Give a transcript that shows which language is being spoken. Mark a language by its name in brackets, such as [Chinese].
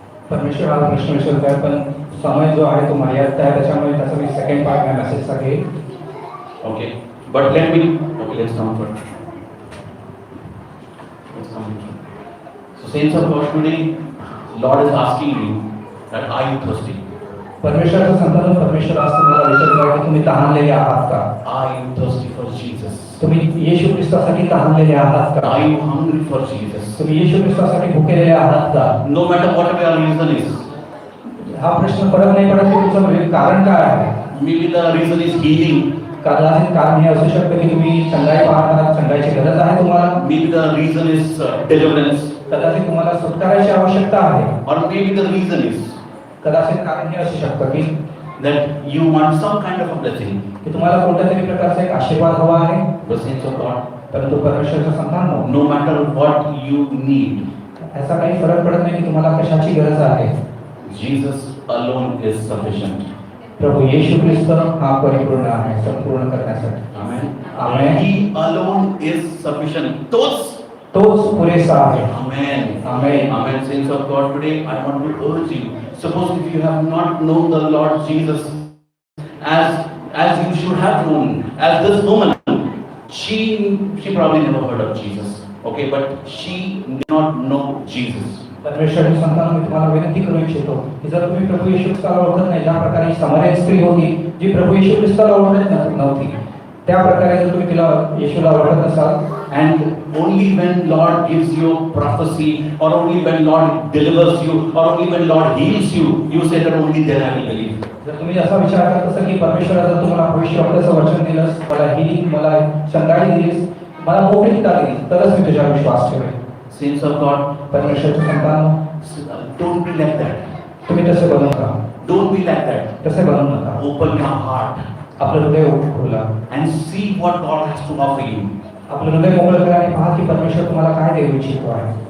[Marathi] परमेश्वर हा प्रश्न विचारत आहे, पण समय जो आहे तो मर्यादित आहे, त्याच्यामुळे त्याचा मी सेकंड पार्ट या मेसेजचा घेईन. [English] Okay, but let's come first. Let's come first. So, saints of God, today, Lord is asking you that are you thirsty? [Marathi] परमेश्वराचं संतान, परमेश्वर आज तुम्हाला विचारत आहे की तुम्ही तहानलेले आहात का? [English] Are you thirsty for Jesus? [Marathi] तुम्ही येशू ख्रिस्तासाठी तहानलेले आहात का? [English] Are you hungry for Jesus? [Marathi] तुम्ही येशू ख्रिस्तासाठी भुकेलेले आहात का? [English] No matter whatever your reason is, [Marathi] हा प्रश्न फरक नाही पडत की तुमचं कारण काय आहे. [English] maybe the reason is healing, [Marathi] कदाचित कारण हे असू शकतं की तुम्ही चंगाई पाहता, चंगाईची गरज आहे तुम्हाला. [English] maybe the reason is deliverance, [Marathi] कदाचित तुम्हाला सुटकाराची आवश्यकता आहे. [English] or maybe the reason is [Marathi] कदाचित कारण हे असू शकतं की [English] that you want some kind of a blessing. [Marathi] की तुम्हाला कोणत्या तरी प्रकारचा एक आशीर्वाद हवा आहे. [English] The saints of God, [Marathi] परंतु परमेश्वराचं संतान [English] no matter what you need, [Marathi] याचा काही फरक पडत नाही की तुम्हाला कशाची गरज आहे. [English] Jesus alone is sufficient. [Marathi] प्रभू येशू ख्रिस्त हा परिपूर्ण आहे संपूर्ण करण्यासाठी. [English] Amen. Amen. He alone is sufficient. [Marathi] तोच पुरेसा आहे. [English] Amen. Amen. Amen. Saints of God, today I want to urge you. Suppose if you have not known the Lord Jesus as you should have known, as this woman, she probably never heard of Jesus. Okay, but she did not know Jesus. [Marathi] परमेश्वराच्या संतान, मी तुम्हाला विनंती करू इच्छितो की जर तुम्ही प्रभू येशू ख्रिस्ताला ओळखत नाही, ज्या प्रकारे समार्य स्त्री होती जी प्रभू येशू ख्रिस्ताला ओळखत नव्हती, त्या प्रकारे जर तुम्ही तिला येशूला ओळखत नसाल, [English] And only when Lord gives you prophecy, or only when Lord delivers you, or only when Lord heals you, you say that only then I will believe. [Marathi] जर तुम्ही असा विचार करत असाल की परमेश्वराचं तुम्हाला भविष्यवाण्याचं वचन दिलंस, मला हिलिंग, मला चंगाई दिलीस, मला मोकळीता दिली, तरच मी तुझ्यावर विश्वास ठेवेन. [English] Saints of God, [Marathi] परमेश्वराच्या संतान, [English] don't be like that. [Marathi] तुम्ही तसे बनू नका. [English] Don't be like that. [Marathi] तसे बनू नका. [English] Open your heart [Marathi] आपलं हृदय खोला, [English] and see what God has to offer you. [Marathi] आपलं हृदय मोकळं करा आणि पहा की परमेश्वर तुम्हाला काय देऊ इच्छितो आहे.